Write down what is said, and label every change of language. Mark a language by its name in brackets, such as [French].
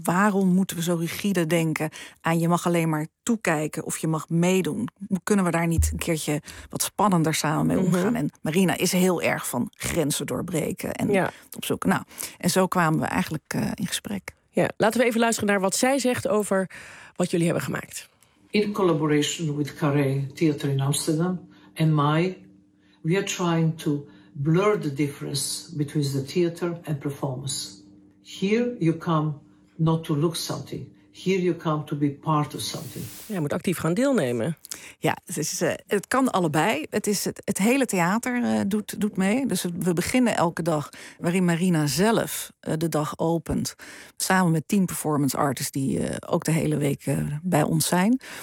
[Dutch] Waarom moeten we zo rigide denken aan je mag alleen maar toekijken of je mag meedoen? Kunnen we daar niet een keertje wat spannender samen mee omgaan? Mm-hmm. En Marina is heel erg van grenzen doorbreken en op zoek. Nou, en zo kwamen we eigenlijk in gesprek. Ja, laten we even luisteren naar wat zij zegt over wat jullie hebben gemaakt. [English] In collaboration with Carré Theatre in Amsterdam and MAI, we are trying to blur the difference between the theatre and performance. Here you come not to look something. Here you come to be part of something. [Dutch] Ja, je moet actief gaan deelnemen. Ja, het kan allebei. Het hele theater doet mee. Dus we beginnen elke dag waarin Marina zelf de dag opent. Samen met 10 performance artists die ook de hele week bij ons zijn.